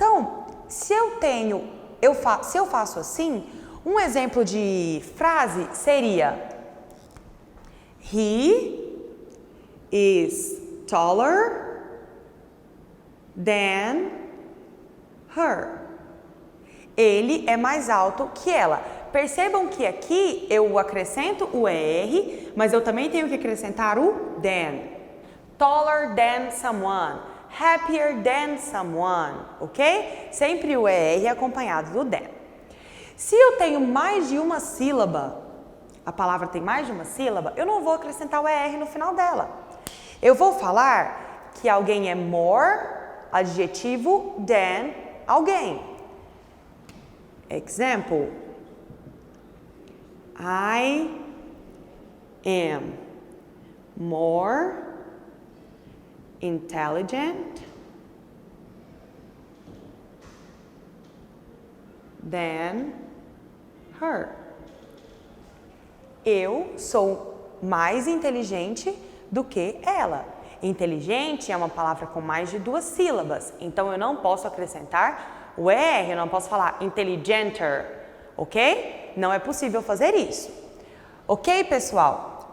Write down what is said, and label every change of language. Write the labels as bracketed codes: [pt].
[pt] Então, se eu faço assim, um exemplo de frase seria: [en] He is taller than her. [pt] Ele é mais alto que ela. Percebam que aqui eu acrescento o ER, mas eu também tenho que acrescentar o than. [en] Taller than someone. Happier than someone, ok? [pt] Sempre o ER acompanhado do than. Se eu tenho mais de uma sílaba, a palavra tem mais de uma sílaba, eu não vou acrescentar o ER no final dela. Eu vou falar que alguém é more, adjetivo, than alguém. [en] Example, I am more intelligent than her. [pt] Eu sou mais inteligente do que ela. Inteligente é uma palavra com mais de duas sílabas, então eu não posso acrescentar o ER, eu não posso falar intelligenter, ok? Não é possível fazer isso. Ok, pessoal?